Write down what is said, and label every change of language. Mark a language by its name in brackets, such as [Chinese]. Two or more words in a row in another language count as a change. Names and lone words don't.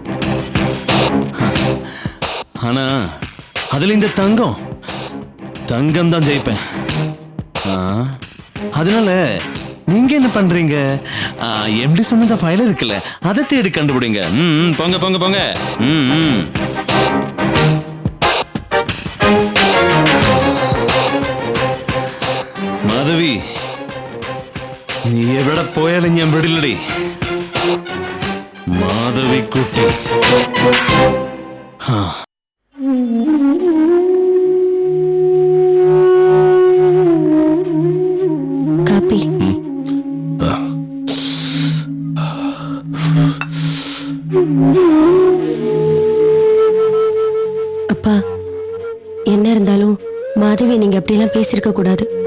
[Tamil] ஆனா அதுல இந்த தங்கம் தான் ஜெயிப்பேன். அதனால நீங்க என்ன பண்றீங்க? எம்டி சொன்ன ஃபைல் இருக்குல்ல, அதை தேடி கண்டுபிடிங்க. போங்க போங்க போங்க. [Malayalam] മാധവി, നീ എവിടെ പോയാലും ഞാൻ വിടില്ലടി. മാധവിക്കുട്ടി. [Tamil] காப்பி. அப்பா, என்ன இருந்தாலும் மாதவி நீங்க அப்படிலாம் பேசிருக்க கூடாது.